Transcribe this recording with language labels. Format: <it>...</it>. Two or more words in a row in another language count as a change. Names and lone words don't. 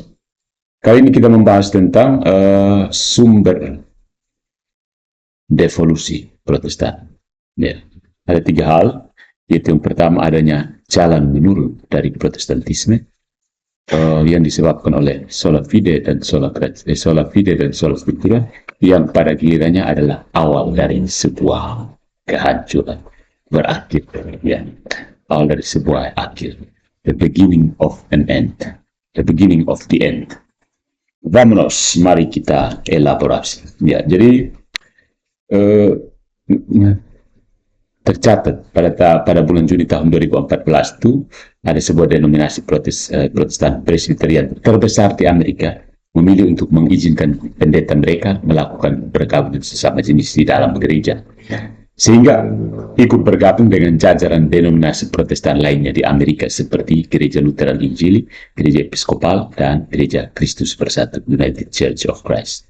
<id>Kali ini kita membahas tentang sumber devolusi Protestan. Ya, ada 3 hal, yaitu yang pertama adanya jalan menurun dari Protestantisme yang disebabkan oleh</id> <la>sola fide</la> <id>dan</id> <la>sola scriptura,</la> <id>yang pada gilirannya adalah awal dari sebuah kehancuran berakhir, ya, awal dari sebuah akhir,</id> <en>the beginning of an end, the beginning of the end.</en> <id>Vamonos, mari kita elaborasi. Ya, jadi tercatat pada bulan Juni tahun 2014 itu ada sebuah denominasi Protestan Presbyterian terbesar di Amerika memilih untuk mengizinkan pendeta mereka melakukan perkawinan sesama jenis di dalam gereja, sehingga ikut bergabung dengan jajaran denominasi Protestan lainnya di Amerika seperti Gereja Lutheran Injili, Gereja Episkopal, dan Gereja Kristus Bersatu United Church of Christ.</id>